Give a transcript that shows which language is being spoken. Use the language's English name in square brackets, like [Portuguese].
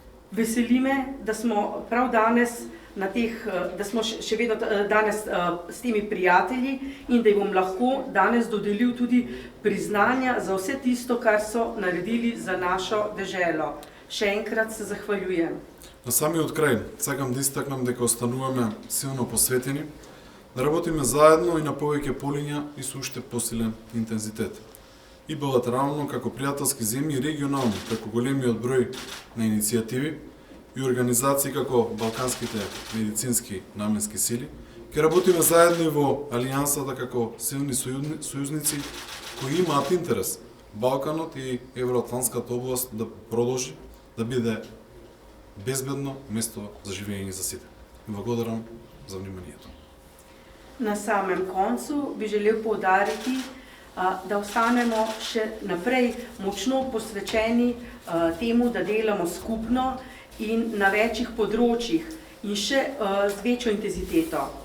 [Slovenian] Veseli me, da smo prav danes da smo še vedno danes s temi prijatelji in da jim bom lahko danes dodelil tudi priznanja za vse tisto, kar so naredili za našo deželo. Še enkrat se zahvaljujem. [Macedonian] На самиот крај, сакам да истакнам дека остануваме силно посветени, да работиме заедно и на повеќе полиња и со уште посилен интензитет. И билатерално како пријателски земји и регионално како големиот број на иницијативи и организации како Балканските медицински наменски сили, ќе работиме заедно и во Алијансата како силни сојузници кои имаат интерес Балканот и Евроатлантската област да продолжи да биде безбедно место за живење за сите. И благодарам за вниманието. [Slovenian] Na samem koncu bi želel poudariti, da ostanemo še naprej močno posvečeni temu, da delamo skupno in na večjih področjih in še z večjo intenziteto.